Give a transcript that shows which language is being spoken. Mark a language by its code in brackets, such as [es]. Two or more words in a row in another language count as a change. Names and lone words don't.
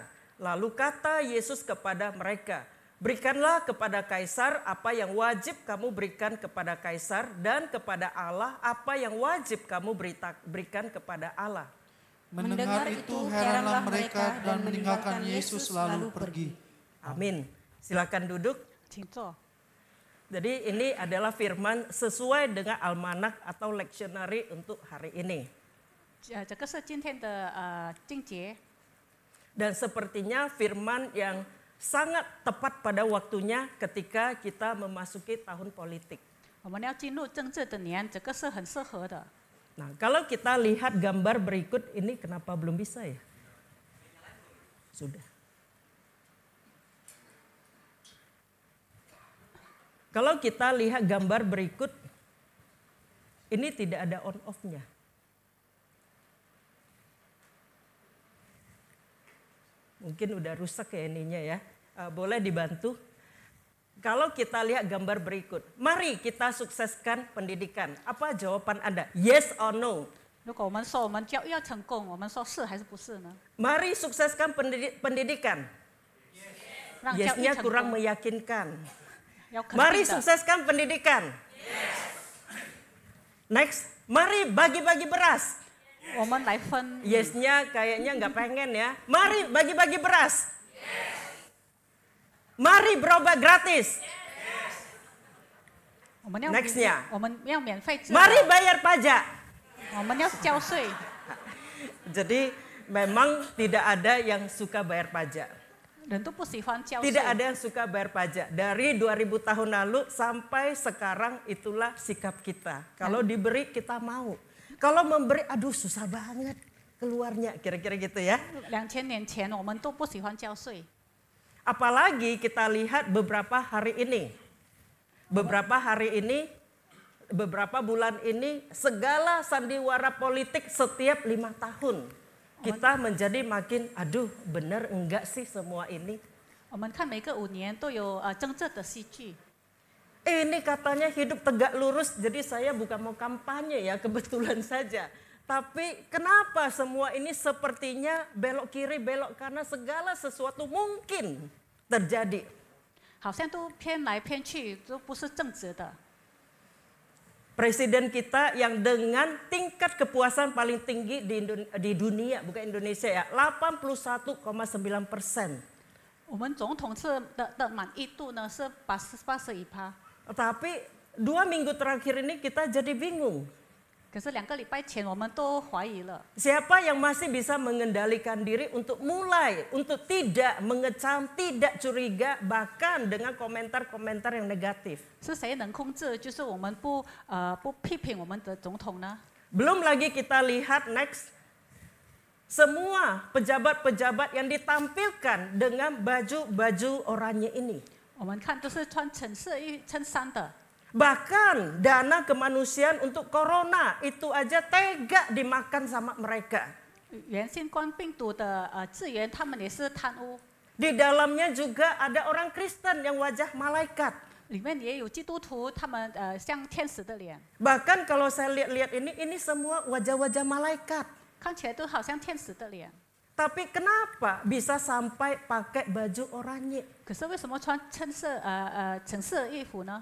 [id] Lalu kata Yesus kepada mereka, berikanlah kepada Kaisar apa yang wajib kamu berikan kepada Kaisar, dan kepada Allah apa yang wajib kamu berikan kepada Allah. Mendengar itu heranlah mereka dan meninggalkan Yesus lalu pergi. Amin. Silakan duduk. [zh] 请坐。 [id] Jadi ini adalah firman sesuai dengan almanak atau lectionary untuk hari ini. [zh] 这个是今天的经节， [id] Dan sepertinya firman yang sangat tepat pada waktunya ketika kita memasuki tahun politik. [zh] 我们要进入政治的年，这个是很适合的。 [id] Nah, kalau kita lihat gambar berikut ini, kenapa belum bisa ya? Sudah. Kalau kita lihat gambar berikut, ini tidak ada [en] on off- [id] nya. Mungkin udah rusak ya ininya ya. Boleh dibantu? Kalau kita lihat gambar berikut, mari kita sukseskan pendidikan. Apa jawaban Anda? [en] Yes or no? [zh] 如果我们说我们教育要成功，我们说是还是不是呢？ [id] Mari sukseskan pendidikan. [zh] 让教育 [id] Yes-nya [zh] 成 [id] kurang [zh] 功， [id] meyakinkan. [zh] 要肯 [id] Mari [zh] 定的。 [id] sukseskan pendidikan. Next, mari bagi-bagi beras. [zh] 我们来分， [id] Yes-nya kayaknya nggak pengen ya. Mari bagi-bagi beras. Mari berobat gratis. [zh] 我们要 [id] Next-nya [zh] 我们要免费治疗， [id] Mari bayar pajak. [zh] 我们要交税。 [id] Jadi memang tidak ada yang suka bayar pajak. [zh] 人都不喜欢交税 [id] Tidak，ada yang suka bayar pajak. Dari 2000 tahun lalu sampai sekarang itulah sikap kita. Kalau diberi kita mau. Kalau memberi aduh susah banget keluarnya. Kira-kira gitu ya. [zh] 2000 年前我们都不喜欢交税。 [id] Apalagi kita lihat beberapa hari ini. Beberapa bulan ini segala sandiwara politik setiap 5 tahun. Kita menjadi makin aduh benar enggak sih semua ini. [zh] 我们看每个5年都有政治的戏剧。 [id] Ini katanya hidup tegak lurus, jadi saya bukan mau kampanye ya, kebetulan saja. Tapi kenapa semua ini sepertinya belok kiri, belok kanan, segala sesuatu mungkin terjadi. [zh] 好像都偏来偏去，都不是正直的。 [id] Presiden kita yang dengan tingkat kepuasan paling tinggi di dunia, bukan Indonesia ya, 81,9%. [zh] 我们总统的满意度呢是81%， [id] Tapi 2 minggu terakhir ini kita jadi bingung. [zh] 可是2个礼拜前我们都怀疑了， [id] Siapa yang masih bisa mengendalikan diri untuk mulai, untuk tidak mengecam, tidak curiga, bahkan dengan komentar-komentar yang negatif. [zh] 是谁能控制？就是我们不批评我们的总统呢？ [id] Belum lagi kita lihat next, semua pejabat-pejabat yang ditampilkan dengan baju-baju oranye ini. [zh] 我们看都是穿橙色衬衫的， [id] Bahkan dana kemanusiaan untuk corona itu aja tega dimakan sama mereka. [zh] 原新冠病毒的资源，他们也是贪污， [id] Di dalamnya juga ada orang Kristen yang wajah malaikat. [zh] 里面也有基督徒，他们像天使的脸， [id] Bahkan kalau saya lihat-lihat ini semua wajah-wajah malaikat. [zh] 看起来都好像天使的脸。 [id] Tapi kenapa bisa sampai pakai baju oranye? [zh] 可是为什么穿橙色衣服呢？